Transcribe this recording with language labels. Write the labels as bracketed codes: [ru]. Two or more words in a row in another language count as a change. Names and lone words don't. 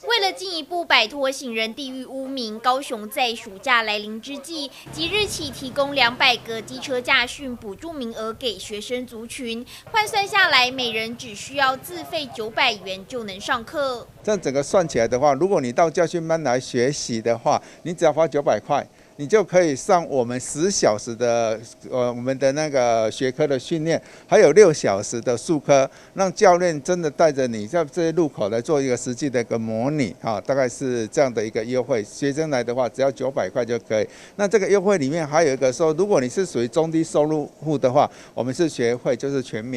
[zh] 為了進一步擺脫行人地獄污名，高雄在暑假來臨之際，即日起提供200個機車駕訓補助名額給學生族群，換算下來，每人只需要自費900元就能上課。這整個算起來的話，如果你到駕訓班來學習的話，你只要花900塊。你就可以上我们10小时的我们的那个学科的训练，还有6小时的术科，让教练真的带着你在这些路口来做一个实际的一个模拟啊，大概是这样的一个优惠。学生来的话，只要900块就可以。那这个优惠里面还有一个说，如果你是属于中低收入户的话，我们是学会就是全免。